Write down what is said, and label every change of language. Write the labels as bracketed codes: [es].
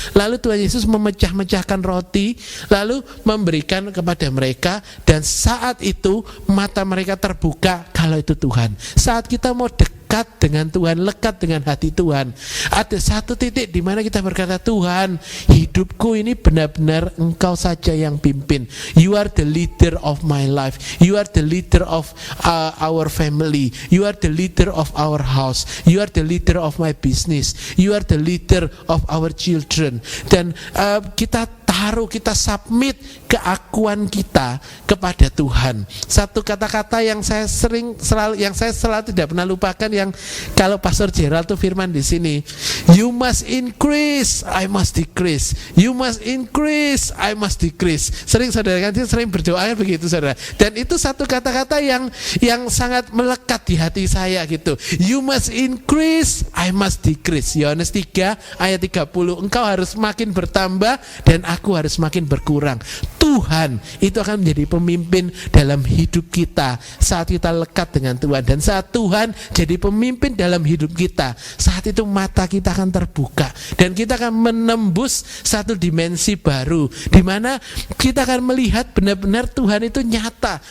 [id] Lalu Tuhan Yesus memecah-mecahkan roti, lalu memberikan kepada mereka, dan saat itu mata mereka terbuka kalau itu Tuhan. Saat kita mau dekat dengan Tuhan, lekat dengan hati Tuhan, ada satu titik di mana kita berkata, Tuhan, hidupku ini benar-benar Engkau saja yang pimpin. [en] You are the leader of my life. You are the leader of our family. You are the leader of our house. You are the leader of my business. You are the leader of our children. [id] Dan kita submit keakuan kita kepada Tuhan. Satu kata-kata yang saya selalu tidak pernah lupakan, yang kalau Pastor Gerald tuh firman di sini, [en] you must increase, I must decrease. You must increase, I must decrease. [id] Sering saudara kan sering berdoa begitu, saudara. Dan itu satu kata-kata yang sangat melekat di hati saya gitu. [en] You must increase, I must decrease. [id] Yohanes 3 ayat 30. Engkau harus makin bertambah dan aku harus makin berkurang. Tuhan itu akan menjadi pemimpin dalam hidup kita saat kita lekat dengan Tuhan. Dan saat Tuhan jadi pemimpin dalam hidup kita, saat itu mata kita akan terbuka dan kita akan menembus satu dimensi baru, di mana kita akan melihat benar-benar Tuhan itu nyata.